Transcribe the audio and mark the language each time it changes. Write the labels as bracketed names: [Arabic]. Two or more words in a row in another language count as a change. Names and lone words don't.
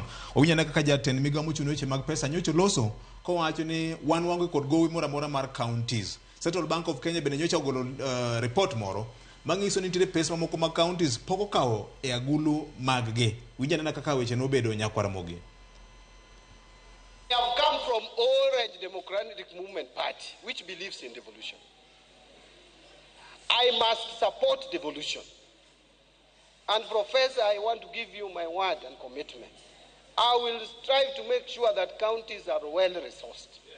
[Luo (Kenya and Tanzania)] Wawinjo na kaka jatend migawo mochung' weche mag pesa nyocho loso kowacho ni wan wango kod gowi moro amora mar counties. Central Bank of Kenya bende nyocha ogolo report moro mangiso ni tire pesa mamoko ma counties poko kawo e agulu maggi. Winjana na kaka weche no bedo nyakwara mogi. [English] We have come from Orange Democratic Movement Party, which believes in devolution. I must support devolution. And Professor, I want to give you my word and commitment. I will strive to make sure that counties are well resourced.